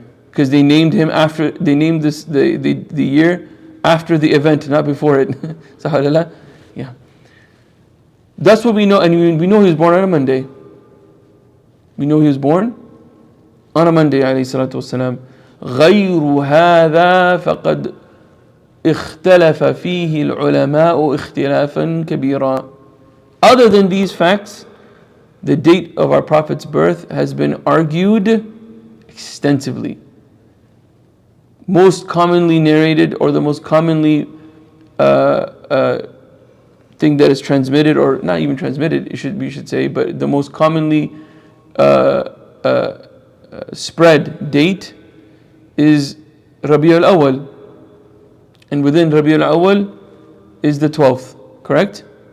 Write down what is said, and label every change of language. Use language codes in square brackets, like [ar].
[en] Because they named him after, they named this the year after the event, not before it. Sahih. Yeah. That's what we know, and we know he was born on a Monday. We know he was born on a Monday, [ar] alayhi salatu wasalam. غير هذا فقد اختلف فيه العلماء اختلافا كبيرا. [en] Other than these facts, the date of our Prophet's birth has been argued extensively. Most commonly narrated, or the most commonly thing that is transmitted, or not even transmitted, we should say, but the most commonly spread date is Rabi al-Awwal, and within Rabi al-Awwal is the 12th, correct?